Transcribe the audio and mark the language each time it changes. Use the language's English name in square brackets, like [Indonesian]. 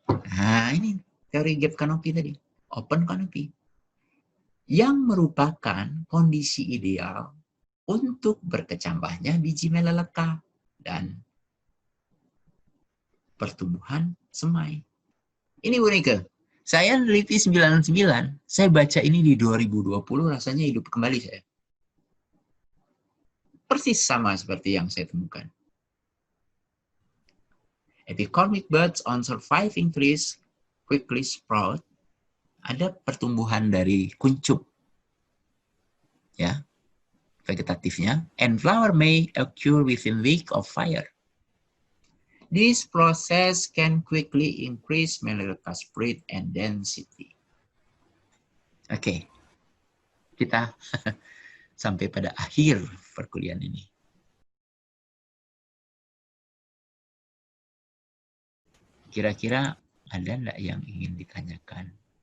[Indonesian] Nah, ini teori gap canopy tadi, open canopy, yang merupakan kondisi ideal untuk berkecambahnya biji Melaleuca dan pertumbuhan semai. Ini unik. Saya neliti 99, saya baca ini di 2020, rasanya hidup kembali saya. Persis sama seperti yang saya temukan. [English] Epicormic buds on surviving trees quickly sprout. [Indonesian] Ada pertumbuhan dari kuncup, ya, vegetatifnya, [English] and flower may occur within week of fire. This process can quickly increase Melaleuca spread and density. [Indonesian] Oke, kita sampai pada akhir perkuliahan ini. Kira-kira ada nggak yang ingin ditanyakan?